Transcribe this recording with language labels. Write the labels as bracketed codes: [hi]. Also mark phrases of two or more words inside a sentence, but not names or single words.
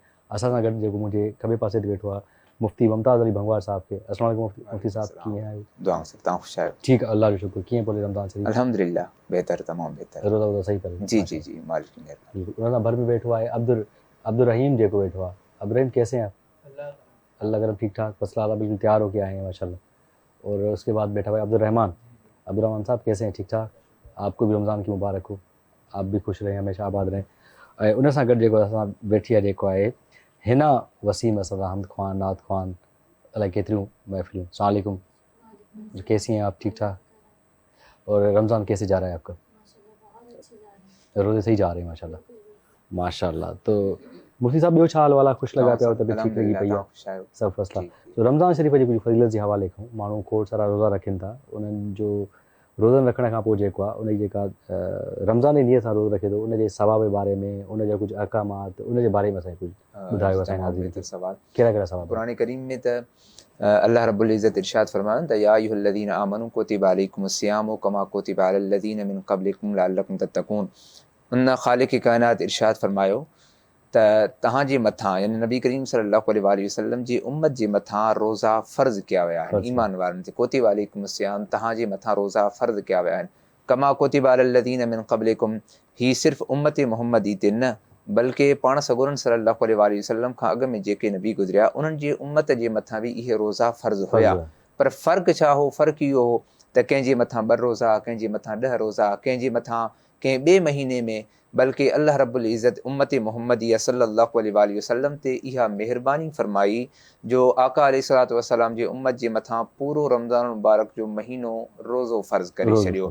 [sd] असां सां गॾु जेको मुंहिंजे खॿे पासे ते वेठो आहे मुफ़्ती मुमताज़ अली भंगवार साहब खे। [ar] السلام عليكم [sd] मुफ़्ती साहब, कीअं आहियो? दुआ से तव्हां ख़ुशि आहियो? ठीकु आहे, अल्लाह जो शुक्र। कीअं पोइ रमज़ान शरीफ़? अल्हम्दुलिल्लाह बेहतर, तमामु बेहतर। रोज़ा वोज़ा सही करे? [ur] جی جی جی، مالک کی مہربانی. بالکل. [sd] उन सां भर में वेठो आहे अब्दुल रहीम जेको वेठो आहे। [ur] عبدل کیسے ہیں آپ? اللہ کرم ٹھیک ٹھاک، فصلہ بالکل تیار ہوکے آئے ہیں ماشاءاللہ. اور اسکے بعد بیٹھا ہوا عبدل رحمان صاحب، کیسے ہیں? ٹھیک ٹھاک. آپکو بھی رمضان کی مبارک ہو، آپ بھی خوش رہیں، ہمیشہ آباد رہیں. [sd] ऐं उन सां गॾु जेको असां वेठी आहे जेको आहे हिना वसीम, असां सां हमद ख़्वान, नात ख़्वान, अलाए केतिरियूं महफ़िलूं। [ar] السلام عليكم, [ur] کیسی ہیں آپ؟ ٹھیک ٹھاک. اور رمضان کیسے جا رہا ہے آپکا؟ روزے صحیح جا رہے ہیں ماشاءاللہ ماشاءاللہ. [sd] तो मुफ़्ती साहब ॿियो छा हाल वाल आहे? ख़ुशि लॻा पिया, तबियत ठीकु लॻी पई आहे, सभु फ़सला। तो रमज़ान शरीफ़ जी कुझु फ़ज़ीलत जे हवाले खां माण्हू खोड़ सारा रोज़ा रखनि था। उन्हनि जो रोज़नि रखण खां पोइ जेको आहे उनजी जेका रमज़ान जी नियत सां रोज़ो रखे थो, उनजे सवाब जे बारे में, उनजा कुझु अहकामात, उनजे बारे में असांखे कुझु ॿुधायो असांजे नाज़रीन खे। सवाल कहिड़ा सवाब? कुरान करीम में त [ar] الله رب العزة [sd] इरशाद फरमायो त [ar] يا أيها الذين آمنوا كتب عليكم الصيام كما كتب على الذين من قبلكم لعلكم تتقون. [sd] उन ख़ालिक़ कायनात इरशाद फरमायो त तव्हांजे मथां यानी नबी करीम [ar] صلى الله عليه وسلم [sd] जी उम्मत जे मथां रोज़ा फ़र्ज़ कया विया आहिनि। ईमान वारनि ते [ar] كتب عليكم الصيام, [sd] तव्हांजे मथां रोज़ा फ़र्ज़ कया विया आहिनि। [ar] كما كتب على الذين من قبلكم, [sd] ही सिर्फ़ु उम्मत मुहम्मदी ते न बल्कि पाण सगोरन [ar] صلى الله عليه وسلم [sd] खां अॻु में जेके नबी गुज़रिया उन्हनि जे उम्मत जे मथां बि इहे रोज़ा फ़र्ज़ हुया। पर फ़र्क़ु छा हो? फ़र्क़ु इहो हो त कंहिंजे मथां 2 रोज़ा, कंहिंजे मथां 10 रोज़ा, कंहिंजे मथां कंहिं ॿिए महीने में, बल्कि [ar] الله رب العزة [sd] उम्मत मुहम्मदी [ar] صلى الله عليه وسلم [sd] ते इहा महिरबानी फरमाई जो आका [ar] عليه الصلاة والسلام [sd] जी उम्मत जे मथां पूरो रमज़ान मुबारक जो महीनो रोज़ो फ़र्ज़ करे छॾियो।